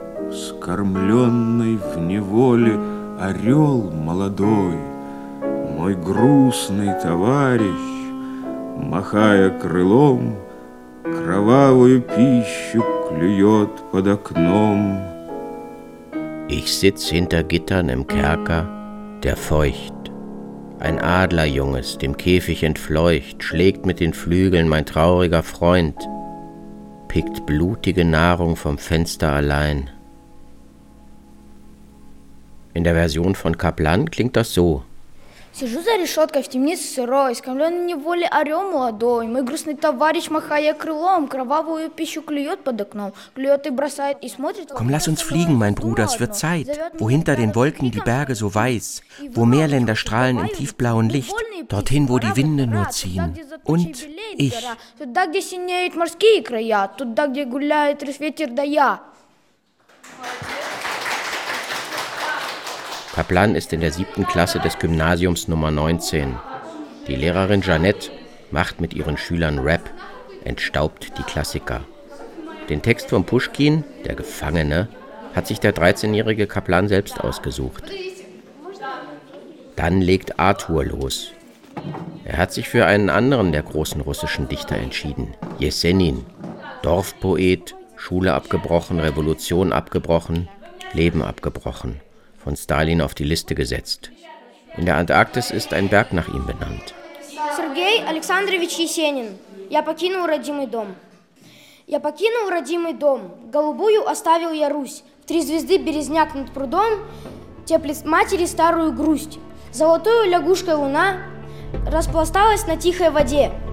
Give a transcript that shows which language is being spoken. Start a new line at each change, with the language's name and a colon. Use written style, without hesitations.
Russian: Скормленный в неволе орел молодой, мой грустный товарищ, махая крылом, кровавую пищу клюет под окном.
German: Ich sitz hinter Gittern im Kerker, der feucht. Ein Adlerjunges, dem Käfig entfleucht, schlägt mit den Flügeln mein trauriger Freund, pickt blutige Nahrung vom Fenster allein. In der Version von Kaplan klingt das so.
Russian: Сижу за решеткой в темнице сырой, скормлен неволе орел молодой. Мой грустный товарищ, махая крылом, кровавую пищу клюет под окном. Клюет и бросает и смотрит...
German: Komm, lass uns fliegen, mein Bruder, es wird Zeit. Wo hinter den Wolken die Berge so weiß, wo Meerländer strahlen im tiefblauen Licht, dorthin, wo die Winde nur ziehen. Und ich.
Russian: Туда, где синеют морские края, туда, где гуляет ветер, да я.
German: Kaplan ist in der 7. Klasse des Gymnasiums Nummer 19. Die Lehrerin Jeanette macht mit ihren Schülern Rap, entstaubt die Klassiker. Den Text von Puschkin, der Gefangene, hat sich der 13-jährige Kaplan selbst ausgesucht. Dann legt Arthur los. Er hat sich für einen anderen der großen russischen Dichter entschieden, Jesenin. Dorfpoet, Schule abgebrochen, Revolution abgebrochen, Leben abgebrochen. Von Stalin auf die Liste gesetzt. In der Antarktis ist ein Berg nach ihm benannt.
Russian: Сергей Александрович Есенин. Я покинул родимый дом. Я покинул родимый дом. Голубую оставил я Русь. В три звезды березняк над прудом теплит матери старую грусть. Золотую лягушкой луна распласталась на тихой воде.